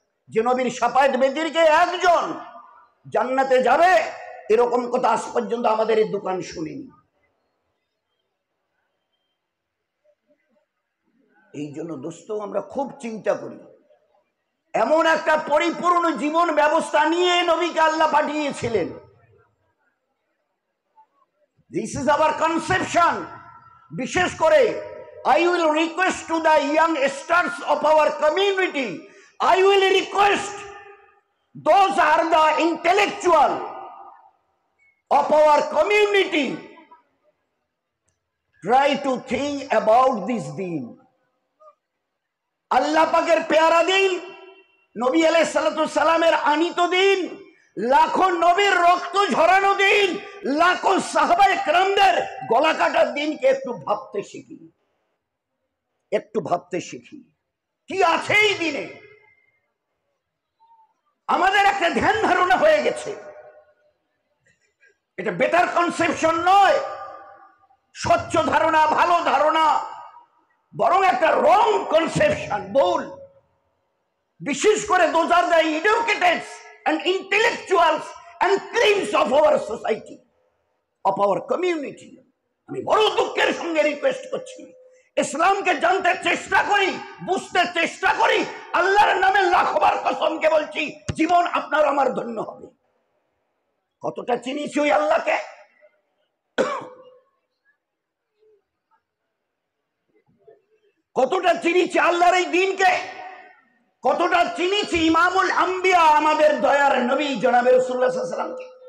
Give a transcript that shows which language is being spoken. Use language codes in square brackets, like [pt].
[bn] যে নবীর শাফায়েত ব্যতিরেকে একজন জান্নাতে যাবে, এরকম কথা আজ পর্যন্ত আমাদের এই দোকান শুনিনি। এই জন্য দোস্ত আমরা খুব চিন্তা করি, এমন একটা পরিপূর্ণ জীবন ব্যবস্থা নিয়ে নবীকে আল্লাহ পাঠিয়েছিলেন। [en] This is our conception. [bn] বিশেষ করে [en] I will request to the young stars of our community, I will request those are the intellectual of our community, try to think about this deen. [bn] আল্লাহ পাকের পেয়ারা দিন, নবী আলাইহিস সালাতু সালামের আনিত দিন, লাখো নবীর রক্ত ঝরানো দিন, লাখো সাহাবায়ে কেরামদের গলা কাটার দিনকে একটু ভাবতে শিখি, একটু ভাবতে শিখি কি আছে এই দিনে। আমাদের একটা ধ্যান ধারণা হয়ে গেছে, এটা বেটার কনসেপশন নয়, স্বচ্ছ ধারণা, ভালো ধারণা, বরং একটা রং কনসেপশন, ভুল। বিশেষ করে [en] those are the educated and intellectuals and creams of our society, of our community. [bn] আমি বড় দুঃখের সঙ্গে রিকোয়েস্ট করছি, ইসলামকে জানতে চেষ্টা করি, বুঝতে চেষ্টা করি। আল্লাহর নামে লাখবার কসমকে বলছি, জীবন আপনার আমার ধন্য হবে। কতটা চিনিছি ওই আল্লাহকে, কতটা চিনিছি আল্লাহর এই দিনকে, কতটা চিনিছি ইমামুল আম্বিয়া আমাদের দয়ার নবী জনাবে রাসূলুল্লাহ সাল্লাল্লাহু আলাইহি ওয়াসাল্লামকে।